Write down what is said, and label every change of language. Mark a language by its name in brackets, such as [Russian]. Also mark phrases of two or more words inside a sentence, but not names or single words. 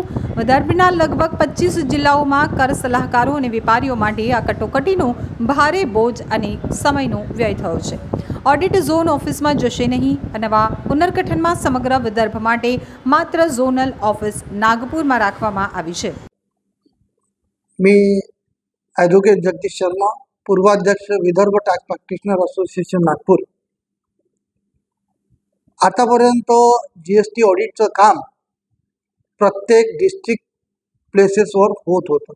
[Gujarati] વિદર્ભના લગભગ 25 જિલ્લાઓમાં કર સલાહકારો અને વેપારીઓ માટે આ કટોકટીનો ભારે બોજ અને સમયનો વ્યય થયો છે। ઓડિટ ઝોન ઓફિસમાં જશે નહીં। નવા પુનર્ગઠનમાં સમગ્ર વિદર્ભ માટે માત્ર ઝોનલ ઓફિસ નાગપુરમાં રાખવામાં આવી છે। [Marathi] मी ॲडव्होकेट जगदीश शर्मा, पूर्वाध्यक्ष विदर्भ टॅक्स प्रॅक्टिशनर असोसिएशन नागपूर। आतापर्यंत जीएसटी ऑडिटचं काम प्रत्येक [English] district placesवर [Marathi] होत होतं।